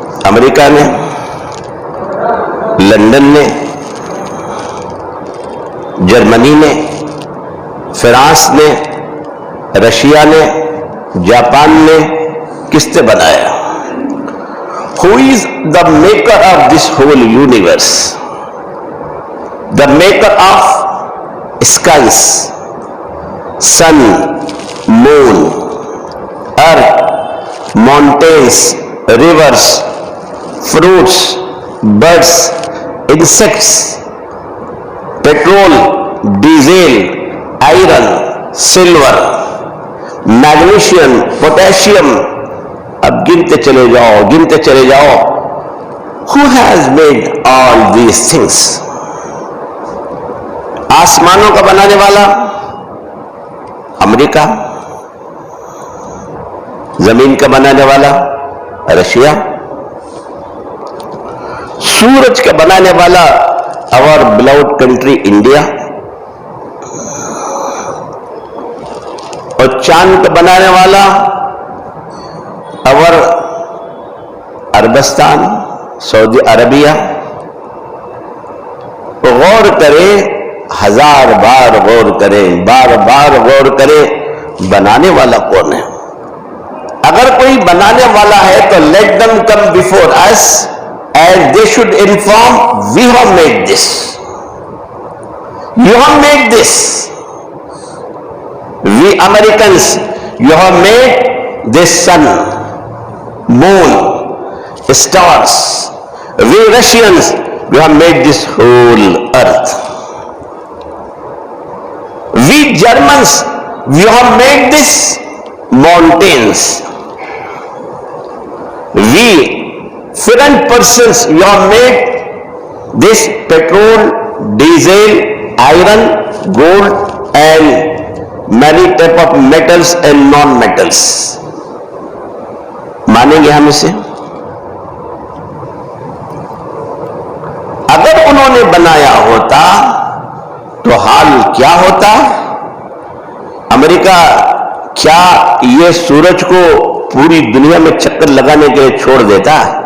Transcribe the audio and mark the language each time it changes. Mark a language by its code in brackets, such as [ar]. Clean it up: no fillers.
[ur] امریکہ نے، لندن نے، جرمنی نے، فرانس نے، رشیا نے، جاپان نے کس نے بنایا؟ [en] Who is the maker of this whole universe? The maker of skies, sun, moon, earth, mountains, rivers, fruits, birds, insects, petrol, diesel, iron, silver, magnesium, potassium. [ur] اب گنتے چلے جاؤ. [en] Who has made all these things? [ur] آسمانوں کا بنانے والا امریکہ، زمین کا بنانے والا رشیا، سورج کا بنانے والا [en] our beloved country [ur] انڈیا، اور چاند کا بنانے والا اور عربستان، سعودی عربیہ. غور کریں، ہزار بار غور کریں، بار بار غور کریں، بنانے والا کون ہے؟ اگر کوئی بنانے والا ہے تو [en] let them come before us and they should inform we have made this, you have made this, we Americans, you have made this sun, moon, stars. We Russians, we have made this whole earth. We Germans, we have made this mountains. We foreign persons, we have made this petrol, diesel, iron, gold and many type of metals and non-metals. [ur] مانیں گے ہم اسے؟ اگر انہوں نے بنایا ہوتا تو حال کیا ہوتا؟ امریکہ کیا یہ سورج کو پوری دنیا میں چکر لگانے کے لیے چھوڑ دیتا؟